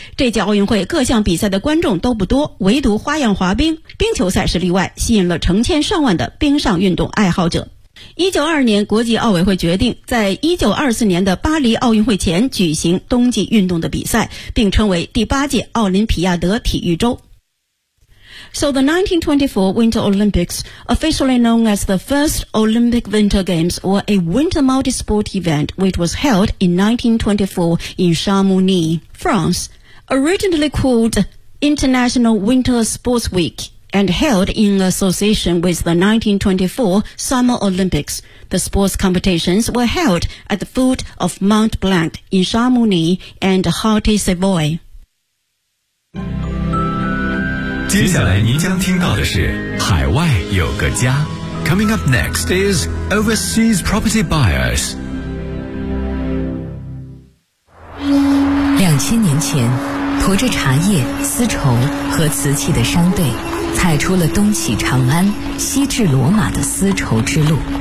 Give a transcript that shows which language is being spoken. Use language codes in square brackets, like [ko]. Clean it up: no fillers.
[zh] 这届奥运会各项比赛的观众都不多，唯独花样滑冰、冰球赛是例外，吸引了成千上万的冰上运动爱好者。 1922年国际奥委会决定在1924年的巴黎奥运会前举行冬季运动的比赛，并称为第八届奥林匹亚德体育周。 [en] So the 1924 Winter Olympics, officially known as the first Olympic Winter Games or a winter multi-sport event which was held in 1924 in Chamonix, France, originally called International Winter Sports Week,and held in association with the 1924 Summer Olympics. The sports competitions were held at the foot of Mont Blanc in Chamonix and Haute-Savoie. [zh] 接下来您将听到的是海外有个家。 [en] Coming up next is Overseas Property Buyers. [zh] 2000年前，驮着茶叶、丝绸和瓷器的商队踩出了东起长安、西至罗马的丝绸之路。